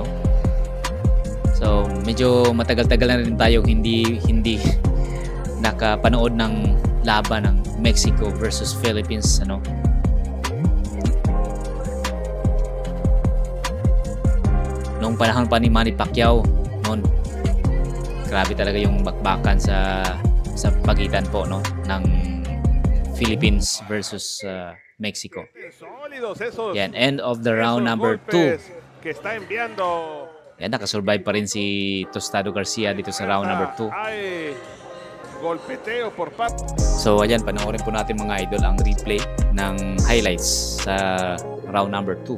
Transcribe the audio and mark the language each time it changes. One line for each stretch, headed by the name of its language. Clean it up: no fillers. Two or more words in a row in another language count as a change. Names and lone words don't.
Filipino: So, medyo matagal-tagal na rin tayong hindi nakapanood ng laban ng Mexico versus Philippines, ano. Noong panahon pa ni Manny Pacquiao, noon grabe talaga yung bakbakan sa pagitan po, no, ng Philippines versus Mexico.
Spanish: Sólidos esos,
Filipino: Yan,
English: end of the round
Spanish: esos
English: number 2.
Spanish: golpes que está enviando.
Filipino: Yan, nakasurvive pa rin si Tostado Garcia dito sa
English: round number 2.
Spanish: Hay golpeteo por parte.
Filipino: So ayan, panoorin po natin mga idol ang replay ng highlights sa
English: round number 2.